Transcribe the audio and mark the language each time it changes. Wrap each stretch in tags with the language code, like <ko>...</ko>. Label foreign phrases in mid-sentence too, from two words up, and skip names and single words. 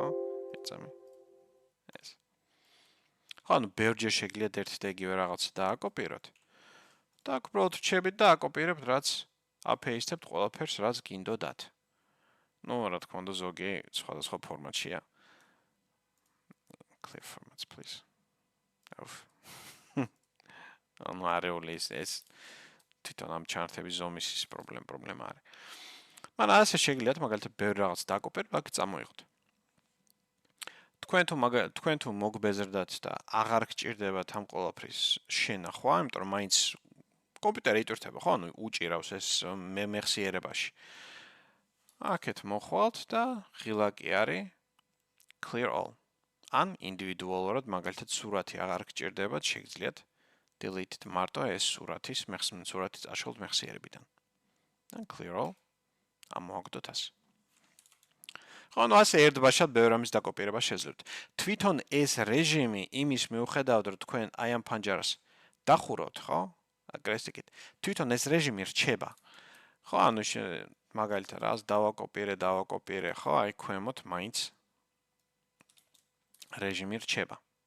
<ka>ეწამი. ეს. ხო, ანუ ბევრჯერ შეგიძლიათ ერთ და იგივე რაღაცა დააკოპიროთ. და აქ უბრალოდ რჩებით და აკოპირებთ, რაც აფეისტებთ ყველაფერს, რაც გინდოდათ. ნუ, რა თქმა უნდა, ზოგი სხვადასხვა ფორმატშია.</ka> <en>Clear formats, please.</en> <ka>ანუ არეული ეს თვითონ ამ ჩარტების ზომის ის პრობლემა არის. მაგრამ ასე შეგიძლიათ მაგალითად ბევრი რაღაც დააკოპიროთ, აქ წამოიღოთ. თქვენ თუ მოგბეზრდათ და აღარ გჭირდებათ ამ ყველაფრის შენახვა, იმიტომ რომ მაინც კომპიუტერი იტვირთება, ხო, ანუ უჭირავს ეს მეხსიერებაში. აქეთ მოხვალთ და ღილაკი არის</ka> <en>clear all.</en> <ka>ან ინდივიდუალურად მაგალითად სურათი აღარ გჭირდებათ, შეგიძლიათ delete მარტო ეს სურათი წაშალოთ მეხსიერებიდან.</ka> <en>და clear all.</en> <ka>ამოაგდოთ ასე. ხო, ანუ ასე ერთბაშად ბევრ რამის დაკოპირება შეძლებთ. თვითონ ეს რეჟიმი იმის მიუხედავად, რომ თქვენ აი ამ ფანჯარას დახურავთ, ხო? კრესტიკით. თვითონ ეს რეჟიმი რჩება. ხო, ანუ მაგალითად, რას დავაკოპიერე, ხო, აი ქვემოთ მაინც რეჟიმი რჩება.</ka>